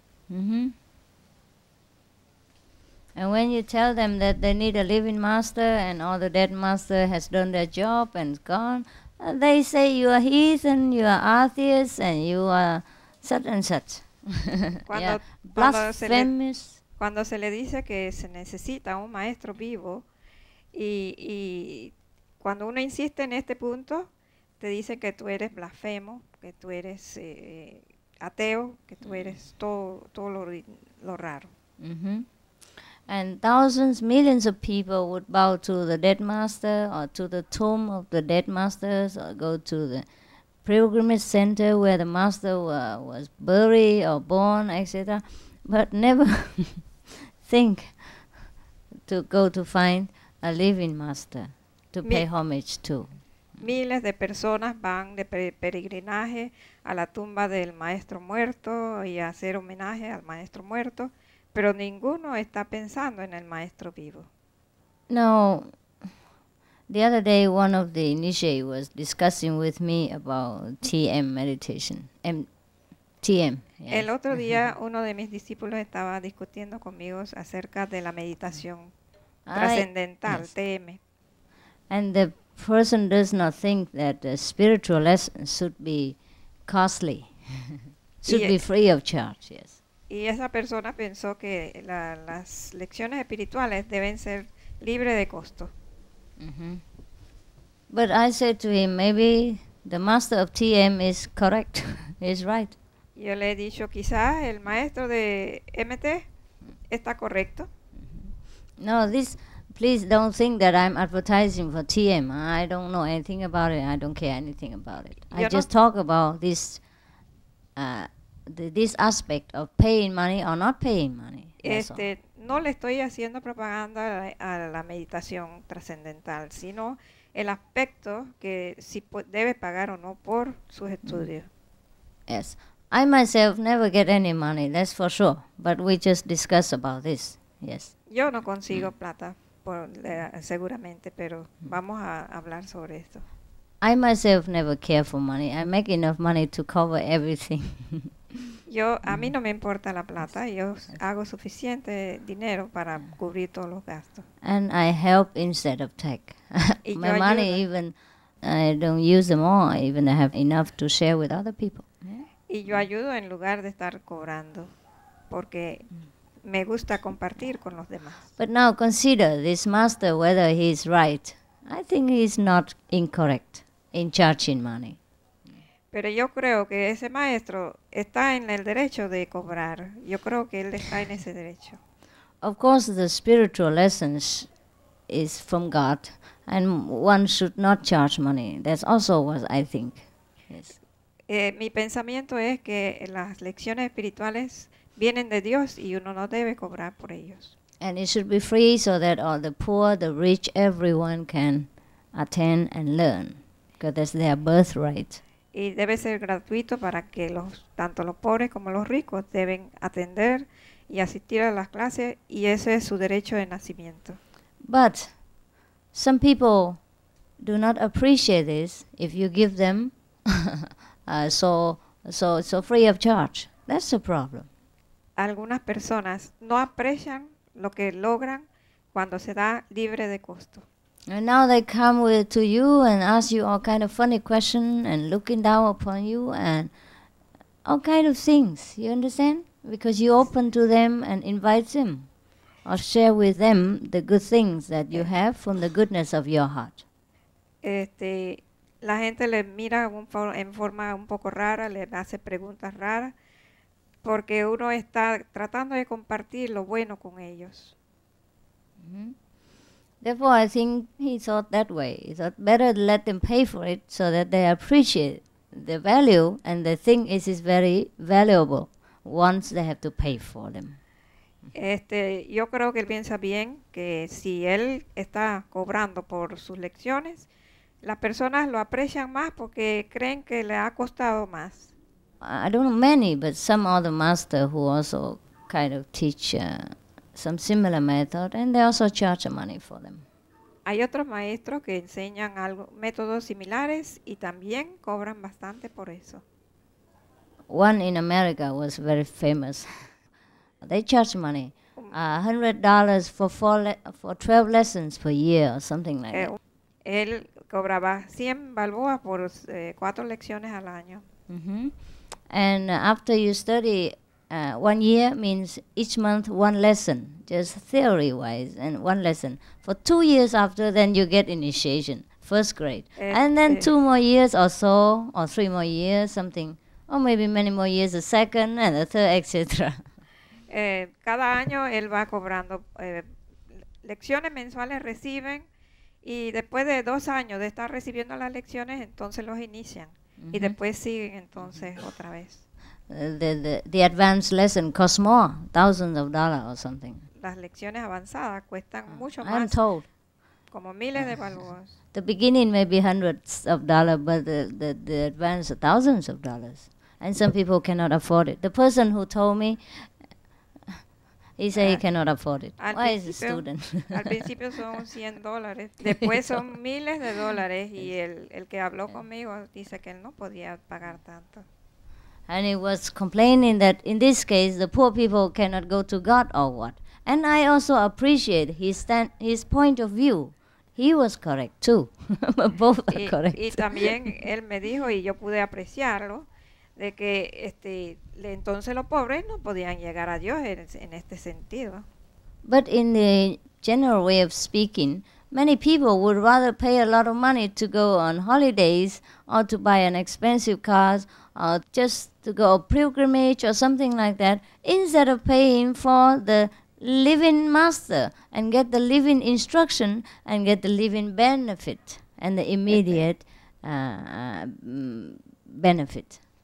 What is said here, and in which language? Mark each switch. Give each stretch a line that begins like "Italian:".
English: Mm-hmm. And when you tell them that they need a living master and all the dead master has done their job and gone, they say you are heathen, you are atheist, and you are such and such. Blasphemous.
Spanish: Cuando se le dice que se necesita un maestro vivo y cuando uno insiste en este punto, te dice que tú eres blasfemo, que tú eres ateo, que tú eres todo lo raro. Mm-hmm.
English: And thousands, millions of people would bow to the dead master or to the tomb of the dead masters or go to the pilgrimage center where the master was buried or born, etc. But never think to go to find a living master. to pay homage to.
Spanish: Miles de personas van de peregrinaje a la tumba del maestro muerto y a hacer homenaje al maestro muerto, pero ninguno está pensando en el maestro vivo.
English: Now, the other day one of the initiates was discussing with me about TM meditation. TM. Yes.
Spanish: El otro día uno de mis discípulos estaba discutiendo conmigo acerca de la meditación trascendental,
English: yes. TM. And the person does not think that the spiritual lessons should be costly, should be free of charge, yes.
Spanish: Y esa persona pensó que las lecciones espirituales deben ser libres de costo.
English: But I said to him, maybe the master of TM is correct, is right.
Spanish: Yo le he dicho, quizás el maestro de MT está correcto.
English: No, please don't think that I'm advertising for TM. I don't know anything about it. I don't care anything about it. I just talk about this aspect of paying money or not paying money.
Spanish: No le estoy haciendo propaganda a la meditación trascendental, sino el aspecto que si debe pagar o no por sus estudios.
English: Yes. I myself never get any money, that's for sure. But we just discuss about this. Yes.
Spanish: Yo no consigo plata, seguramente, pero vamos a hablar sobre esto.
English: I myself never care for money. I make enough money to cover everything.
Spanish: A mí no me importa la plata. Yo hago suficiente dinero para cubrir todos los gastos.
English: And I help instead of take. My money even, I don't use them all. I even have enough to share with other people.
Spanish: Y yo ayudo en lugar de estar cobrando, porque me gusta compartir con los demás.
English: But now consider this master, whether he is right. I think he is not incorrect in charging money.
Spanish: Pero yo creo que ese maestro está en el derecho de cobrar. Yo creo que él está en ese derecho.
English: Of course, the spiritual lessons is from God, and one should not charge money. That's also what I think. Yes.
Spanish: Mi pensamiento es que las lecciones espirituales vienen de Dios y uno no debe cobrar por ellos.
English: And it should be free so that all the poor, the rich, everyone can attend and learn, because that's their birthright.
Spanish: Y debe ser gratuito para que tanto los pobres como los ricos deben atender y asistir a las clases, y ese es su derecho de nacimiento.
English: But some people do not appreciate this if you give them so free of charge. That's the problem.
Spanish: Algunas personas no aprecian lo que logran cuando se da libre de costo.
English: And now they come to you and ask you all kind of funny questions and looking down upon you and all kind of things. You understand? Because you open to them and invite them or share with them the good things that you have from the goodness of your heart.
Spanish: La gente le mira en forma un poco rara, le hace preguntas raras, porque uno está tratando de compartir lo bueno con ellos.
English: Therefore, I think he thought that way. He thought better let them pay for it so that they appreciate the value, and the thing is very valuable once they have to pay for them.
Spanish: Yo creo que él piensa bien que si él está cobrando por sus lecciones, las personas lo aprecian más porque creen que le ha costado más.
English: I don't know many, but some other master who also kind of teach some similar method, and they also charge money for them.
Spanish: Hay otros maestros que enseñan métodos similares y también cobran bastante por eso.
English: One in America was very famous. They charge money, $100 for 12 lessons per year or something like that.
Spanish: Él cobraba 100 balboas por 4 lecciones al año.
English: And after you study 1 year means each month one lesson, just theory-wise, and one lesson. For 2 years after, then you get initiation, first grade. And then 2 more years or so, or 3 more years, something, or maybe many more years, the second and the third, etc.
Spanish: Cada año él va cobrando lecciones mensuales, reciben, y después de 2 años de estar recibiendo las lecciones, entonces los inician. Y después siguen entonces otra vez.
English: The advanced lesson costs more, thousands of dollars or something.
Spanish: Las lecciones avanzadas cuestan mucho más.
English: I'm told.
Spanish: como miles de balboas.
English: The beginning may be hundreds of dollars, but the advance are thousands of dollars. And some people cannot afford it. The person who told me, he said he cannot afford it. Why is a student?
Spanish: Al principio son $100, después son miles de dólares y el que habló conmigo dice que él no podía pagar tanto.
English: And he was complaining that in this case the poor people cannot go to God or what. And I also appreciate his point of view. He was correct too. Both are correct.
Spanish: Y también él me dijo, y yo pude apreciarlo, de que entonces los pobres no podían llegar a Dios en este sentido.
English: But in the general way of speaking, many people would rather pay a lot of money to go on holidays or to buy an expensive car or just to go a pilgrimage or something like that instead of paying for the living master and get the living instruction and get the living benefit and the immediate benefit.